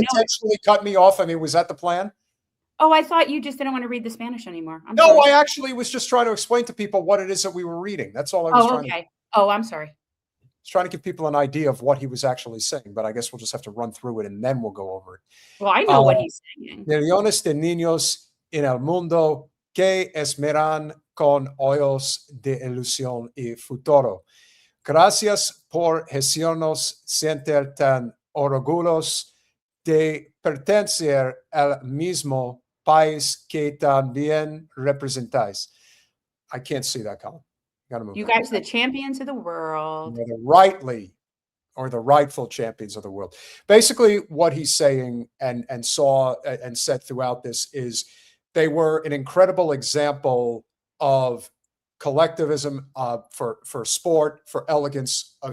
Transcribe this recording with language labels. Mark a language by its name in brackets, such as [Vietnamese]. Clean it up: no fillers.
[English] Intentionally cut me off. I mean, was that the plan? Oh, I thought you just didn't want to read the Spanish anymore. No, I actually was just trying to explain to people what it is that we were reading. That's all I was trying to. Oh, I'm sorry. I was trying to give people an idea of what he was actually saying, but I guess we'll just have to run through it and then we'll go over it. Well, I know what he's saying. [Spanish] Millones de niños en el mundo que esperan con ojos de ilusión y futuro. Gracias por hacernos sentir tan orgullosos de pertenecer al mismo país que también representáis. [English] I can't see that, Colin. Gotta move. You guys are the champions of the world. Or the rightful champions of the world. Basically, what he's saying and saw and said throughout this is they were an incredible example of collectivism for sport, for elegance.